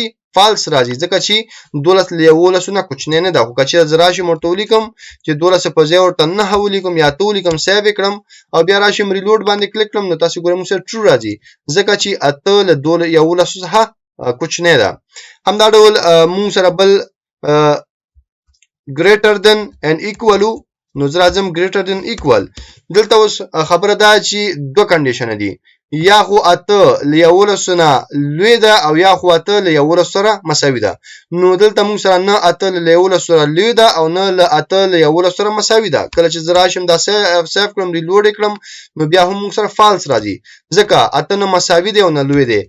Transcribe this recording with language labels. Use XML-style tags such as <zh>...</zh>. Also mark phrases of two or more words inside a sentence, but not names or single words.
<ps>فالس راځي، ځکه چې 12 له 11 نه کوچنی نه ده. خو که چېرته زه راشم ورته ولیکم چې 12 په ځای ورته 9 ولیکم یا 8 ولیکم، سیو یې کړم او بیا راشم ریلوډ باندې کلیک کړم، نو تاسو ګورئ مونږ سره ټرو راځي، ځکه چې 8 له 11 څخه کوچنی ده. همدا ډول مونږ سره بل</ps> <en>greater than and equal،</en> <ps>نو زه راځم</ps> <en>greater than equal.</en> <ps>دلته اوس خبره ده چې دوه کنډیشن دي، یا خو 8 له 11 نه لوی ده او یا خو 8 له 11 سره مساوي ده. نو دلته موږ سره نه 8 له 11 سره لوی ده او نه له 8 له 11 سره مساوي ده. کله چې زه راشم دا سیف کړم ریلوډ کړم نو بیا هم موږ سره فالس راځي، ځکه اته نه مساوي دی او نه لوی دی.</ps>